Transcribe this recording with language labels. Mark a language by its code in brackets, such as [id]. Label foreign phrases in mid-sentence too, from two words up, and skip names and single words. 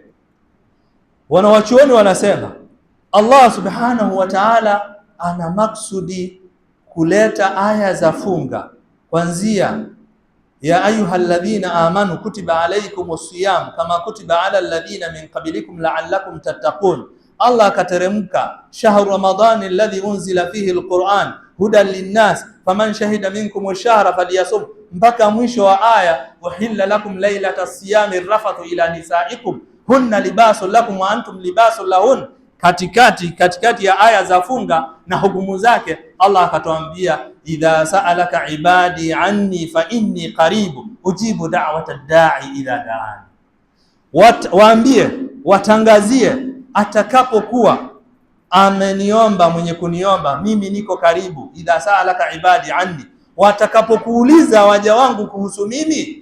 [sw] Wanawachuoni wanasema Allah [ar] سبحانه وتعالى [sw] ana maksudi kuleta aya za funga kuanzia [ar] يا أيها الذين آمنوا كتب عليكم الصيام كما كتب على الذين من قبلكم لعلكم تتقون. [sw] Allah akateremka [ar] شهر رمضان الذي أنزل فيه القرآن هدى للناس فمن شهد منكم الشهر فليصمه, [sw] mpaka mwisho wa aya [ar] أحل لكم ليلة الصيام الرفث إلى نسائكم هن لباس لكم وأنتم لباس لهن. [sw] Katikati ya aya za funga na hukumu zake Allah akatuambia [ar] إذا سألك عبادي عني فإني قريب أجيب دعوة الداع إذا دعان. [sw] Waambie, watangazie, atakapokuwa ameniomba mwenye kuniomba mimi niko karibu. [ar] إذا سألك عبادي عني, [sw] watakapokuuliza waja wangu kuhusu mimi.